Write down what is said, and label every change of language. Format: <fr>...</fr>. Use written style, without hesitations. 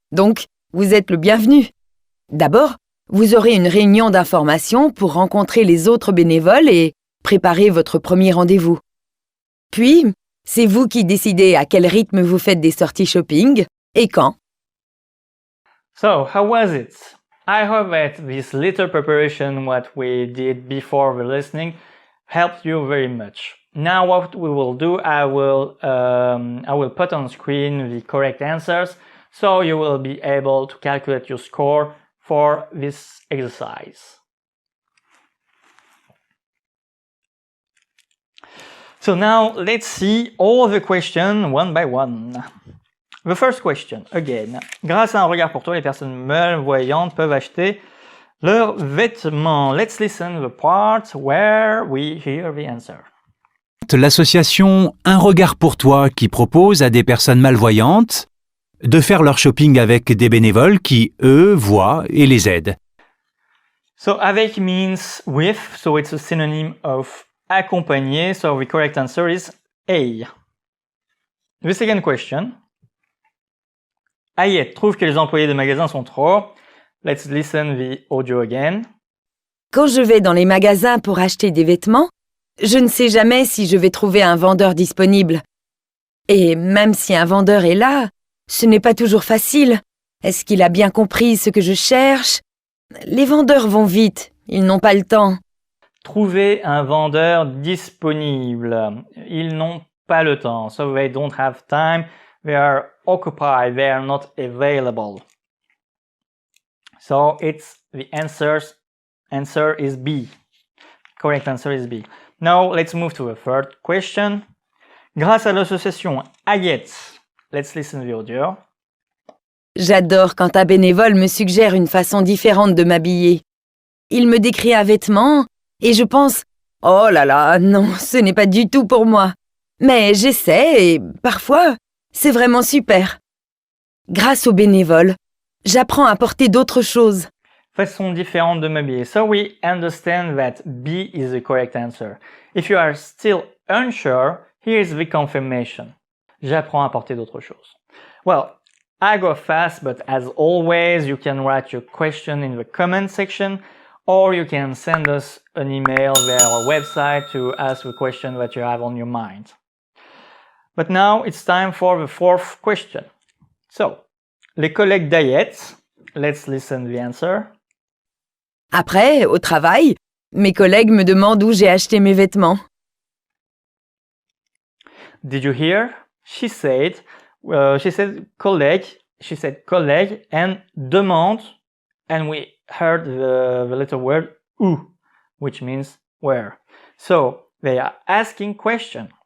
<fr>Donc, vous êtes le bienvenu. D'abord, vous aurez une réunion d'information pour rencontrer les autres bénévoles et préparer votre premier rendez-vous. Puis, c'est vous qui décidez à quel rythme vous faites des sorties shopping et quand.</fr> <en>So, how was it? I hope that this little preparation, what we did before the listening, helped you very much. Now what we will do, I will put on screen the correct answers, so you will be able to calculate your score for this exercise. So now let's see all the questions one by one. The first question, again.</en> <fr>Grâce à un regard pour toi, les personnes malvoyantes peuvent acheter leurs vêtements.</fr> <en>Let's listen to the part where we hear the answer.</en> <fr>L'association Un regard pour toi qui propose à des personnes malvoyantes de faire leur shopping avec des bénévoles qui, eux, voient et les aident.</fr> <en>So avec means with, so it's a synonym of accompagner, so the correct answer is A. The second question.</en> <fr>Ayette trouve que les employés des magasins sont trop.</fr> <en>Let's listen the audio again.</en> <fr>Quand je vais dans les magasins pour acheter des vêtements, je ne sais jamais si je vais trouver un vendeur disponible. Et même si un vendeur est là, ce n'est pas toujours facile. Est-ce qu'il a bien compris ce que je cherche? Les vendeurs vont vite, ils n'ont pas le temps. Trouver un vendeur disponible. Ils n'ont pas le temps.</fr> <en>So they don't have time. They are occupied. They are not available. So it's the answer is B. Correct answer is B. Now let's move to the third question.</en> <fr>Grâce à l'association</fr> <en>Ayette, let's listen to the audio.</en> <fr>J'adore quand un bénévole me suggère une façon différente de m'habiller. Il me décrit un vêtement et je pense « Oh là là, non, ce n'est pas du tout pour moi. » Mais j'essaie et parfois, c'est vraiment super. Grâce au bénévole, j'apprends à porter d'autres choses. Façon différente de m'habiller.</fr> <en>So we understand that B is the correct answer. If you are still unsure, here's the confirmation.</en> <fr>J'apprends à porter d'autres choses.</fr> <en>Well, I go fast, but as always, you can write your question in the comment section, or you can send us an email via our website to ask the question that you have on your mind. But now it's time for the fourth question. So,</en> <fr>les collègues d'Ayette,</fr> <en>let's listen to the answer.</en> <fr>Après, au travail, mes collègues me demandent où j'ai acheté mes vêtements.</fr> <en>Did you hear? She said collègue and demande, and we heard the little word où, which means where. So they are asking question.</en>